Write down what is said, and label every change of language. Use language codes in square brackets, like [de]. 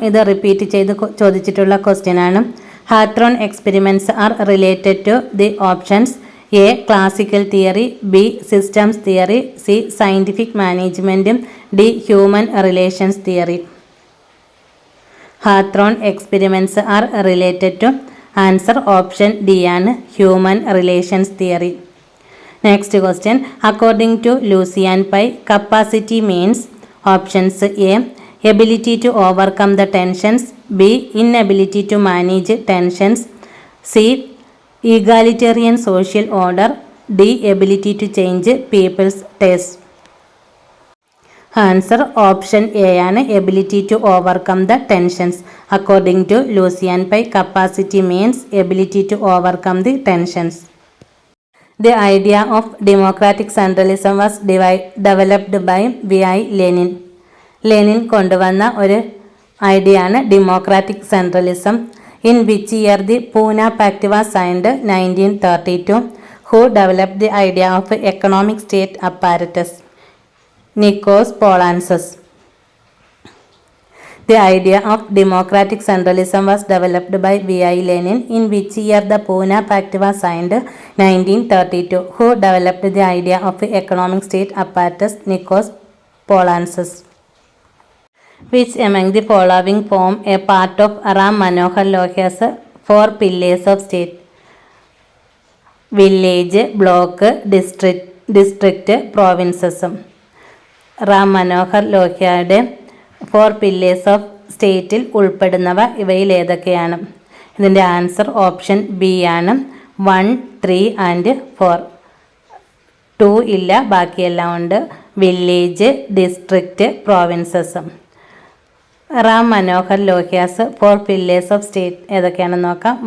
[ml] ഇത് റിപ്പീറ്റ് ചെയ്ത് ചോദിച്ചിട്ടുള്ള ക്വസ്റ്റ്യൻ ആണ്. [en] Hawthorne experiments are related to the options A classical theory, B systems theory, C scientific മാനേജ്മെൻറ്റും, D human relations theory. Hawthorne experiments are related to, answer option D ആണ്, human relations theory. Next question, according to Lucian Pye, capacity means options A, ability to overcome the tensions, B, inability to manage tensions, C, egalitarian social order, D, ability to change people's taste. Answer option A ആണ്, ability to overcome the tensions. According to Lucian Pye, capacity means ability to overcome the tensions. The idea of democratic centralism was developed by V.I. Lenin. [ml] Lenin കൊണ്ടുവന്ന ഒരു idea ആണ് democratic centralism. [en] In which year the Poona pact was signed? 1932. Who developed the idea of economic state apparatus? Nikos Poulantzas. The idea of democratic centralism was developed by V.I. Lenin. In which year the Pune Pact was signed? 1932. Who developed the idea of economic state apparatus? Nikos Polantzis. Which among the following form a part of Ram Manohar Lohai's 4 pillars of state? Village, block, district, provinces. Ram Manohar ലോഹ്യയുടെ 4 pillars of [ml] സ്റ്റേറ്റിൽ ഉൾപ്പെടുന്നവ ഇവയിൽ ഏതൊക്കെയാണ്? ഇതിൻ്റെ answer option B ആണ്. 1, 3 and 4. 2 ഇല്ല, ബാക്കിയെല്ലാം ഉണ്ട്. Village, district, provinces. [en] Ram Manohar Lohia's 4 pillars of state [ml] ഏതൊക്കെയാണെന്ന് നോക്കാം.